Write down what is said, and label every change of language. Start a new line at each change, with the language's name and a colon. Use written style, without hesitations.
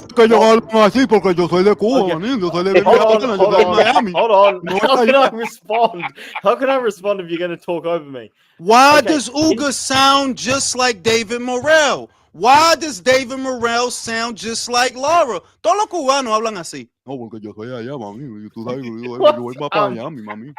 Spanish: Que yo hablo así porque yo soy de Cuba, yo soy de Miami.
English: Hold on. How can I respond? How can I respond if you're going to talk over me? Why does Uga sound just like David Morrell? Why does David Morrell sound just like Laura?
Spanish: Todos los cubanos hablan así. No, porque yo soy allá, mami. Tú sabes, yo voy más para Miami, mami.